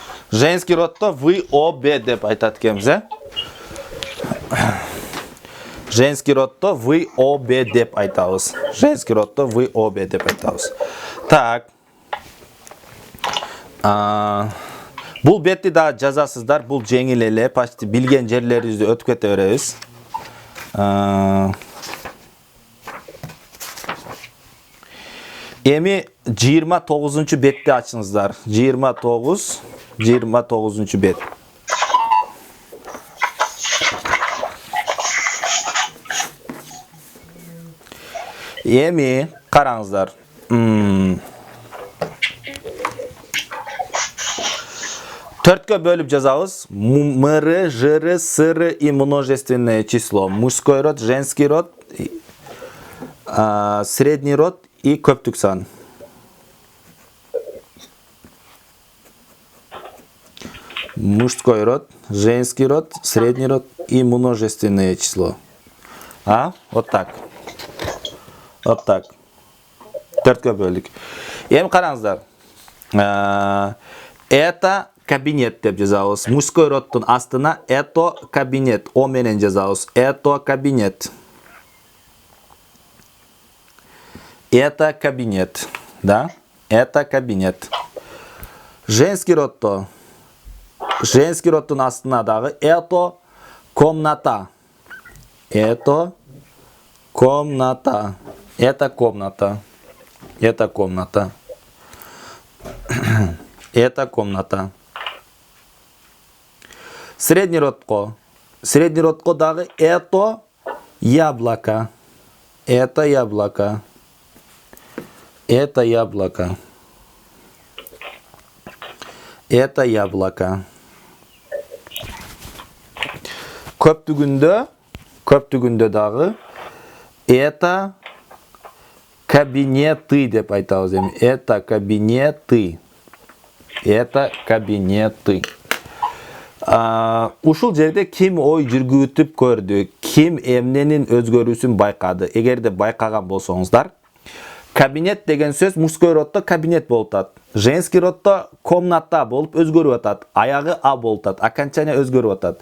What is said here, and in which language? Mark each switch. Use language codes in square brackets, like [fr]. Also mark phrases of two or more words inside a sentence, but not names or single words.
[ru] Женский родто вы обе [ky] деп айтат экенбиз, [ru] Женский родто вы обе [ky] деп айтабыз. [ru] Женский родто вы обе [ky] деп айтабыз. Так. Бул бетти да жазасыздар. Бул жеңил эле, почти билген жерлерибизди өтүп кете беребиз. Эми 29 бетти ачыңыздар. 29 бет. Эми караңыздар. Төрткө бөлүп жазабыз. [ru] Мыры, жыры, сыры и множественное число. Мужской род, женский род, средний род и [ky] көптүк сан. [ru] Мужской род, женский род, средний род и множественное число. Вот так. Вот так. [ky] Төрткө бөлдүк. Эми караңыздар. [ru] Это кабинет [ky] деп жазабыз. [ru] Мужской родтун [ky] астына [ru] это кабинет. [ky] О менен жазабыз. [ru] Это кабинет. Это кабинет. Да? Это кабинет. Женский родто. Женский родтун [ky] астына дагы [ru] это комната. Это комната. Это комната. Это комната. Это комната. Средний родко. Средний родко [ky] дагы [ru] это яблоко. Это яблоко. Это яблоко. Это яблоко. [ky] Көптүгүндө дагы [ru] это кабинеты [ky] деп айтабыз эми. [ru] Это кабинеты. Это кабинеты. [ky] Ушул жерде ким ой жүргүтүп көрдү, ким эмненин өзгөрүүсүн байкады. Эгерде байкаган болсоңуздар, кабинет деген сөз [ru] мужской родто [ky] кабинет болуп атат. [ru] Женский родто [ky] комната болуп өзгөрүп атат. Аягы а болуп атат, окончание өзгөрүп атат.